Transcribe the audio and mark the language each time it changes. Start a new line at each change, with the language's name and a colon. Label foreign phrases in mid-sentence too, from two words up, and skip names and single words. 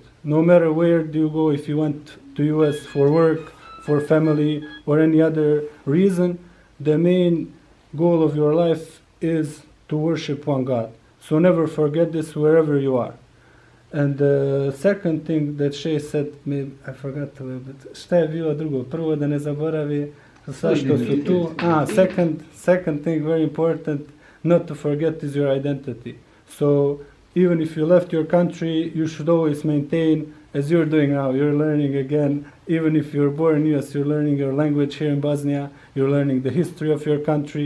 English: No matter where do you go, if you went to US for work, for family, or any other reason, the main goal of your life is to worship one God. So never forget this wherever you are. And the second thing that Sheikh said, I forgot a little bit.
Bosnian: Šta je bilo drugo? Prvo da ne zaboravi sve što su tu.
English: Second thing, very important, not to forget is your identity. So even if you left your country, you should always maintain, as you're doing now, you're learning again. Even if you're born in US, you're learning your language here in Bosnia, you're learning the history of your country.